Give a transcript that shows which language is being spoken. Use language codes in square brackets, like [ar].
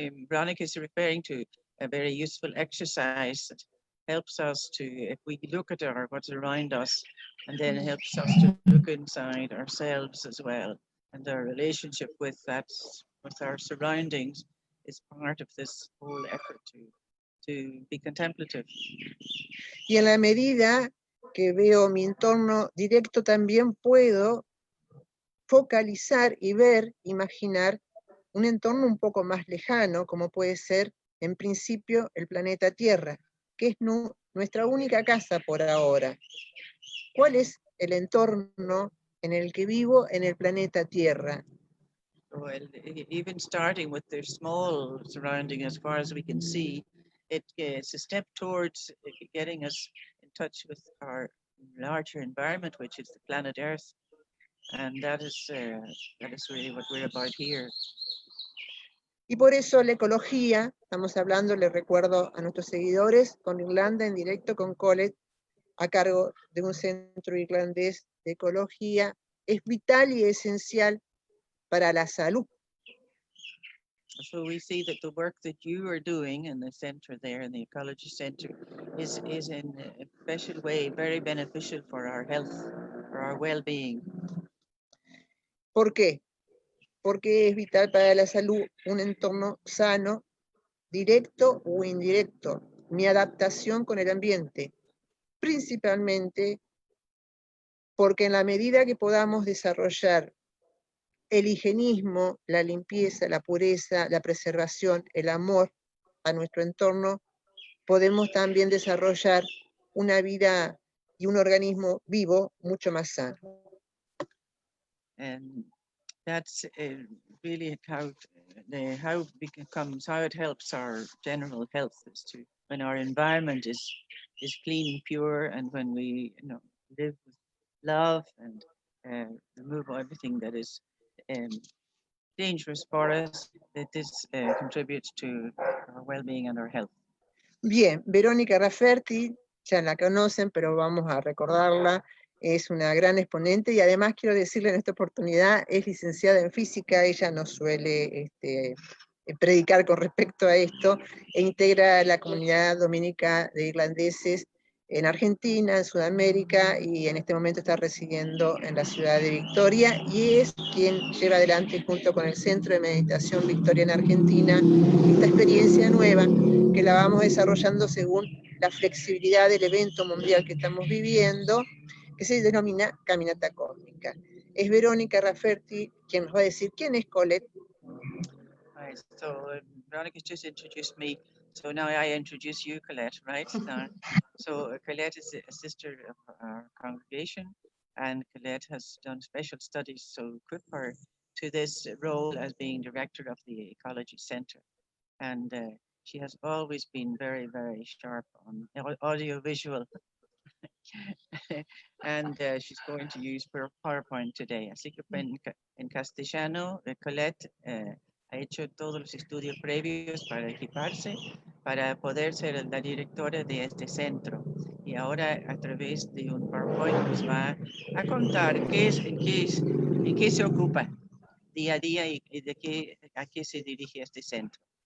[en] Veronica is referring to a very useful exercise that helps us to, if we look at what's around us, and then helps us to look inside ourselves as well, and our relationship with that, with our surroundings, is part of this whole effort to be contemplative. [es] Y en la medida que veo mi entorno directo, también puedo focalizar y ver, imaginar un entorno un poco más lejano, como puede ser, en principio, el planeta Tierra, que es nuestra única casa por ahora. ¿Cuál es el entorno en el que vivo en el planeta Tierra? [en] Well, even starting with their small surrounding as far as we can see, it's a step towards getting us in touch with our larger environment, which is the planet Earth. And that is really what we're about here. [es] Y por eso la ecología, estamos hablando, les recuerdo a nuestros seguidores, con Irlanda en directo con Colette, a cargo de un centro irlandés de ecología, es vital y esencial para la salud. [en] So we see that the work that you are doing in the center there, in the Ecology Center, is in a special way very beneficial for our health, for our well-being. [es] ¿Por qué? Porque es vital para la salud un entorno sano, directo o indirecto, mi adaptación con el ambiente, principalmente porque en la medida que podamos desarrollar el higienismo, la limpieza, la pureza, la preservación, el amor a nuestro entorno, podemos también desarrollar una vida y un organismo vivo mucho más sano. [en] And that's really how it helps our general health, is to, when our environment is clean and pure, and when we live with love and remove everything that is dangerous for us, that this contributes to our well-being and our health. [es] Bien, Verónica Rafferty, ya la conocen, pero vamos a recordarla, es una gran exponente y además quiero decirle en esta oportunidad, es licenciada en física, ella no suele predicar con respecto a esto, e integra la comunidad dominica de irlandeses en Argentina, en Sudamérica, y en este momento está residiendo en la ciudad de Victoria, y es quien lleva adelante junto con el Centro de Meditación Victoria en Argentina esta experiencia nueva que la vamos desarrollando según la flexibilidad del evento mundial que estamos viviendo, que se denomina Caminata Cósmica. Es Verónica Rafferty quien nos va a decir quién es Colette. [en] Right, so Veronica's just introduced me, so now I introduce you, Colette, right? So Colette is a sister of our congregation, and Colette has done special studies to equip her to this role as being director of the Ecology Centre. And she has always been very, very sharp on audiovisual. And she's going to use PowerPoint today. [es] Así que en castellano, Colette ha hecho todos los estudios previos para equiparse, para poder ser la directora de este centro. Y ahora, a través de un PowerPoint, nos va a contar en qué se ocupa día a día y a qué se dirige este centro.